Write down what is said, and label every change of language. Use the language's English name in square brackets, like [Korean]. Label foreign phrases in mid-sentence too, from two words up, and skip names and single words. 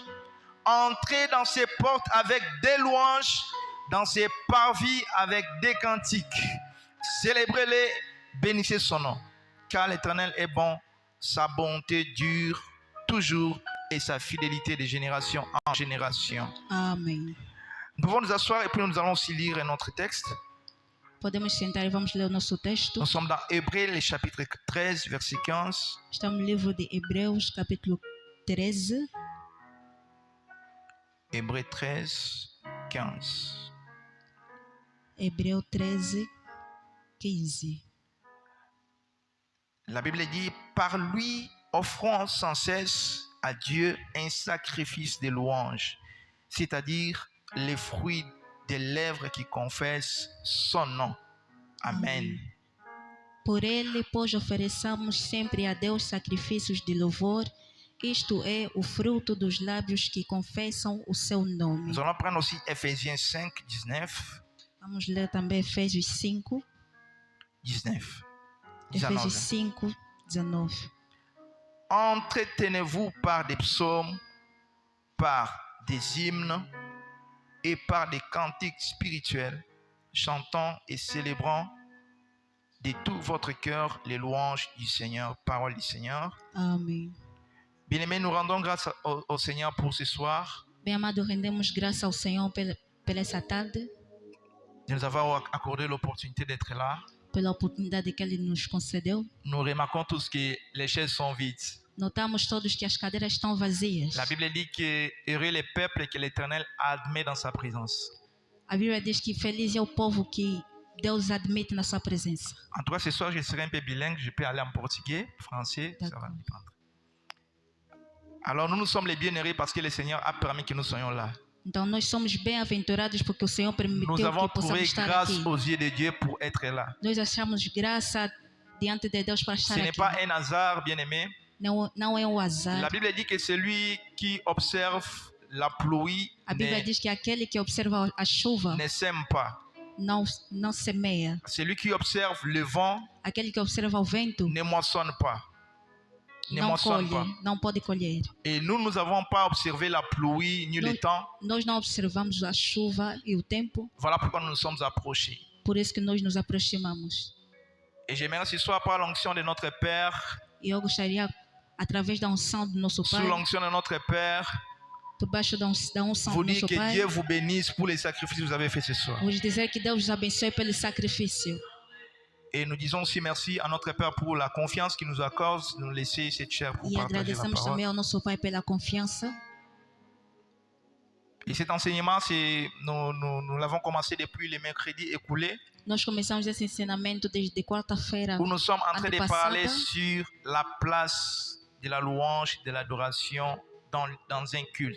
[French] Entrez dans ses portes avec des louanges, dans ses parvis avec des cantiques. Célébrez-les, bénissez son nom. Car l'Éternel est bon, sa bonté dure toujours et sa fidélité de génération en génération. Amen. Nous pouvons nous asseoir et puis nous allons aussi lire notre texte. [Portuguese] Podemos sentar e vamos ler o nosso texto. [French] Nous sommes dans Hébreux, le chapitre 13, verset 15. [Portuguese] Estamos no livro de Hebreus, capítulo 13. [French] Hébreux 13, 15. Hébreu 13, 15. La Bible dit, par lui, offrons sans cesse à Dieu un sacrifice de louange, c'est-à-dire les fruits des lèvres qui confessent son nom. Amen. [Portuguese] Por ele, pois, ofereçamos sempre a Deus sacrifícios de louvor, isto é, o fruto dos lábios que confessam o seu nome. [French] Nous allons prendre aussi Ephésiens 5, 19. [Portuguese] Vamos ler também Efésios 5. 19. Efésios 5, 19. [French] Entretenez-vous par des psaumes, par des hymnes et par des cantiques spirituels, chantant et célébrant de tout votre cœur les louanges du Seigneur, parole du Seigneur. Amen. Bien-aimés, nous rendons grâce au Seigneur pour ce soir. [Portuguese] Bem amado, rendemos graça ao Senhor pela essa tarde, [French] De nous avoir accordé l'opportunité d'être là. [Portuguese] pela oportunidade que Ele nos concedeu. [French] Nous remarquons tous que les chaises sont vides. [Portuguese] Notamos todos que as cadeiras estão vazias. [French] La Bible dit que heureux les peuples que l'Éternel admet dans sa présence. [Portuguese] A Bíblia diz que feliz é o povo que Deus admite na sua presença. [French] En tout cas, ce soir, je serai un peu bilingue. Je peux aller en portugais, français. Ça va dépendre. Alors, nous sommes les bienheureux parce que le Seigneur a permis que nous soyons là. [Portuguese] Então nós somos bem-aventurados porque o Senhor permitiu [French] Nous avons [Portuguese] que [French] trouvé [Portuguese] possamos estar [French] grâce [Portuguese] aqui. [French] aux yeux de Dieu pour être là. [Portuguese] Nós achamos graça diante de Deus para estar [French] Ce n'est [Portuguese] aqui. [French] pas un hasard, bien-aimé. [Portuguese] Não é um azar. [French] La Bible dit que celui qui observe la pluie [Portuguese] A Bíblia diz que aquele que observa a chuva [French] ne sème pas. [Portuguese] não semeia. [French] Celui qui observe le vent [Portuguese] Aquele que observa o vento [French] ne moissonne pas. Ne [Portuguese] não [French] moissonne [Portuguese] colhe, [French] pas. [Portuguese] não pode colher. [French] Et nous n'avons pas observé la pluie ni le temps. [Portuguese] Nós não observamos a chuva e o tempo, [French] Voilà pourquoi nous nous sommes approchés. [Portuguese] por isso que nós nos aproximamos. [French] Et j'aimerais ce soir, par l'onction de notre Père, [Portuguese] E eu gostaria, através da unção do nosso [French] sous [Portuguese] Pai, [French] l'onction de notre Père, [Portuguese] por baixo da unção [French] vous [Portuguese] do [French] dire [Portuguese] nosso [French] que [Portuguese] Pai, [French] Dieu vous bénisse pour les sacrifices que vous avez faits ce soir. [Portuguese] vou dizer que Deus os abençoe pelo sacrifício. [French] Et nous disons aussi merci à notre Père pour la confiance qu'il nous accorde de nous laisser cette chair pour [Portuguese] E [French] partager la [Portuguese] agradecemos também [French] parole. [Portuguese] ao nosso Pai pela confiança. [French] Et cet enseignement, nous l'avons commencé depuis le mercredi écoulé, [Portuguese] Nós começamos esse ensinamento desde quarta-feira. [French] où nous sommes en train de parler [Portuguese] antepassada. [French] sur la place de la louange, de l'adoration dans un culte.